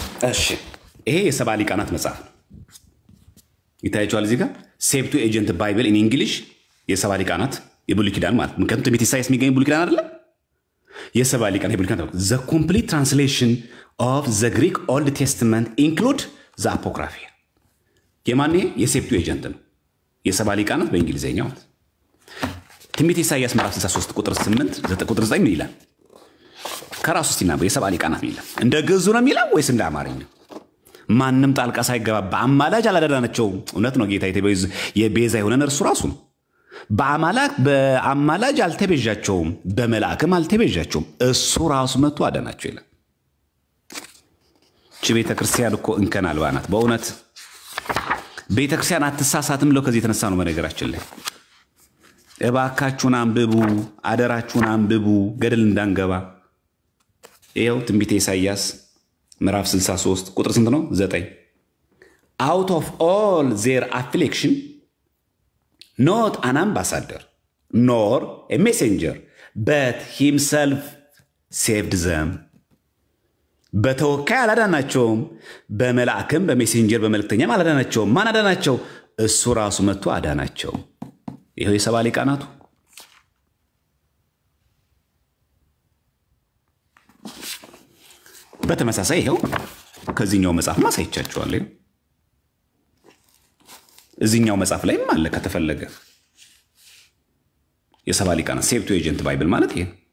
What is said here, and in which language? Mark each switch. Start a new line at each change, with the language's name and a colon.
Amharic: እሺ ይሄ የሰባ ሊቃናት መጽሐፍ ነው። ይታያችኋል እዚህ ጋር ሴፕቱዌጀንት ባይብል ኢን እንግሊሽ የሰባ ሊቃናት የብሉይ ኪዳን ማለት ምክንያቱም ትንቢተ ኢሳይያስ የሚገኝ ብሉይ ኪዳን አይደለ? የሰባ ሊቃናት የብሉይ ኪዳን
English: the complete translation of the Greek Old Testament include the Apocrypha።
Amharic: የማን ይሄ? የሴፕቱዌጀንት ነው። የሰባ ሊቃናት በእንግሊዘኛው ማለት ትንቢተ ኢሳይያስ ምዕራፍ 63 ቁጥር 8 ቁጥር 9 ምን ይላል? ከራሱ ሲናበው የሰባ ሊቃናት ይላል። እንደ ግዕዙ ነው የሚለው ወይስ እንደ አማርኛ? ማንም ጣልቃ ሳይገባ በአማላጅ አላዳናቸውም። እውነት ነው። ጌታ የቤዛ የሆነን እርሱ ራሱ ነው። በአማላጅ አልተቤዣቸውም፣ በመልአክም አልተቤዣቸውም። እሱ ራሱ መጥቶ አዳናቸው ይላል። እቺ ቤተክርስቲያን እኮ እንከን አልባ ናት በእውነት። ቤተክርስቲያን አትሳሳትም ብለው ከዚህ የተነሳ ነው። በነገራችን ላይ እባካችሁን አንብቡ፣ አደራችሁን አንብቡ፣ ገደል እንዳንገባ። ይኸው ትንቢተ ኢሳይያስ ምዕራፍ 63 ቁጥር ስንት ነው?
English: 9 out of all their affliction not an ambassador nor a messenger but himself saved them.
Amharic: በተወካይ አላዳናቸውም፣ በመልአክም በሜሴንጀር በመልእክተኛም አላዳናቸውም። ማን አዳናቸው? እሱ ራሱ መጥቶ አዳናቸው። ይኸው የሰባ ሊቃናቱ በተመሳሳይ ይሄው ከዚህኛው መጽሐፍ ማሳይቻችኋለሁ። እዚህኛው መጽሐፍ ላይም አለ ከተፈለገ የሰባ ሊቃናት ሴፕቱዌጀንት ባይብል ማለት ይሄ።